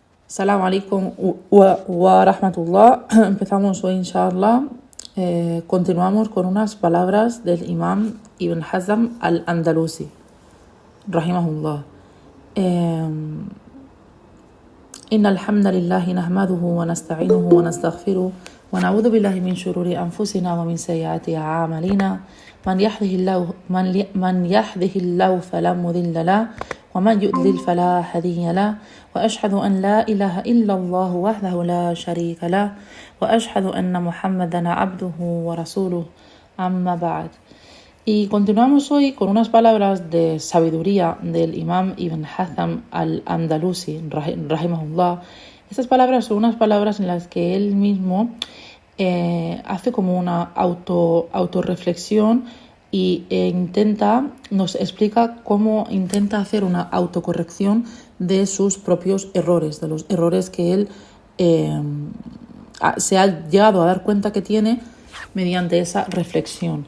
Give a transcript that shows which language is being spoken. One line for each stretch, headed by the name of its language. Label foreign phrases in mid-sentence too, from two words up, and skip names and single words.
Arabic: السلام عليكم و رحمة الله.
Spanish: Empezamos hoy, inshallah. Continuamos con unas palabras del Imam Ibn Hazm al-Andalusi, rahimahullah.
Arabic: إن الحمد لله نحمده ونستعينه ونستغفره ونعوذ بالله من شرور أنفسنا ومن سيئات أعمالنا من يهده الله فلا مضل له ومن يضلل فلا هادي له وأشهد أن لا إله إلا الله وحده لا شريك له وأشهد أن محمدا عبده ورسوله أما بعد.
Spanish: Y continuamos hoy con unas palabras de sabiduría del Imam Ibn Hazm al-Andalusi, rahimahullah. Estas palabras son unas palabras en las que él mismo hace como una autorreflexión y nos explica cómo intenta hacer una autocorrección de sus propios errores, de los errores que él se ha llegado a dar cuenta que tiene mediante esa reflexión.